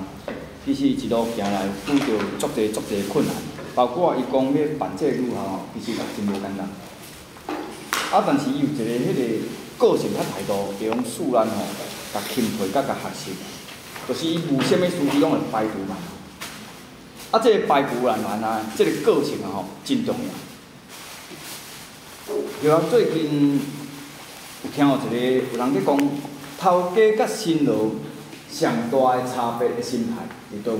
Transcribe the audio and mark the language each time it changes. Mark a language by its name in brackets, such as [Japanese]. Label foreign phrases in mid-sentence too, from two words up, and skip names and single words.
[Min Nan Chinese] 其实一路行来，拄着足侪困难，包括伊讲要办这个女校吼，其实也真无简单。啊，但是伊有一个迄个个性较态度，会用使咱吼，甲钦佩甲学习，就是伊无啥物事伊拢会排除万难。啊，这个排除万难啊，这个个性啊吼，真重要。就啊，最近有听到有人在讲，头家甲新郎上大的差别的心态伫倒位？